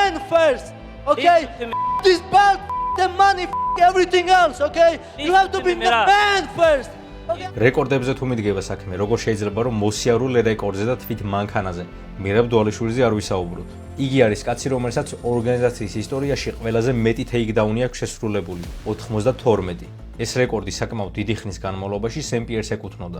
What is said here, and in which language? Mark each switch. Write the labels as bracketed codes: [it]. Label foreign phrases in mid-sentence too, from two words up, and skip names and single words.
[en] first, okay? This belt, the money, everything else, okay? You have to be the man first. [ka] რეკორდებზე თუ მიდგება საქმე, როგორ შეიძლება რომ მოსიარულე რეკორდზე და თვით მანქანაზე მირაბ დვალიშვილიზე არ ვისაუბროთ. იგი არის კაცი, რომელსაც ორგანიზაციის ისტორიაში ყველაზე მეტი ტეიქდაუნი აქვს შესრულებული, 92. ეს რეკორდი საკმაოდ დიდი ხნის განმავლობაში სენ პიერს ეკუთვნოდა.